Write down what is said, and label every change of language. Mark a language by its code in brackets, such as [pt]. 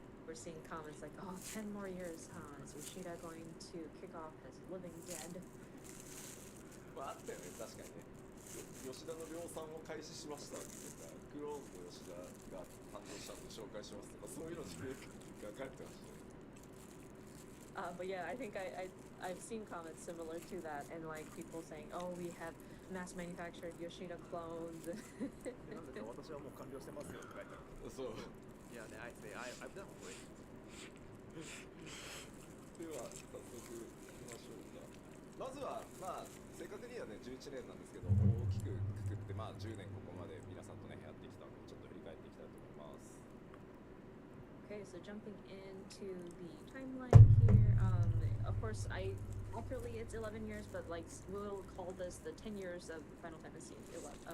[en] We're seeing comments like, oh, 10 more years, is Yoshida going to kick off his living dead? [ja] まああったよね、確かにね。吉田の量産を開始しましたっていうか、クローズの吉田が誕生したので紹介しますとか、そういうのに書かれてましたね。 [en] But yeah, I think I've seen comments similar to that, and like people saying, oh, we have mass manufactured Yoshida clones. [ja] なんでか私はもう完了してますよって書いてある。そう。いやね、 [en] I've done already. [ja] では早速いきましょうか。まずはまあ正確にはね11年なんですけど大きくくくってまあ10年ここまで皆さんとねやってきたのでちょっと振り返っていきたいと思います。 [en] Okay, so jumping into the timeline here, of course, accurately it's 11 years, but like we'll call this the 10 years of Final Fantasy 14.